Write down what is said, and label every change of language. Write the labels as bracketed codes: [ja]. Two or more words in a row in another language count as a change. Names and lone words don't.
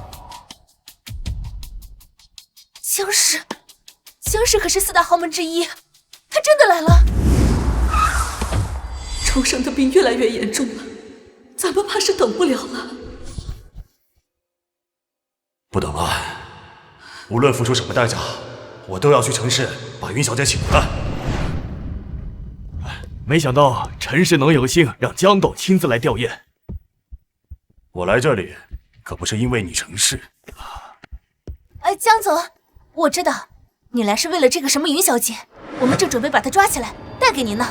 [zh] 江氏可是4大豪门之一，他真的来了。重生的病越来越严重了，咱们怕是等不了了。不等了，无论付出什麼代價，我都要去陳氏把雲小姐請回來。沒想到陳氏能有幸讓江董親自來弔唁。我來這裡可不是因為你陳氏。哎，江總，我知道你來是為了這個什麼雲小姐，我們正準備把她抓起來帶給您呢。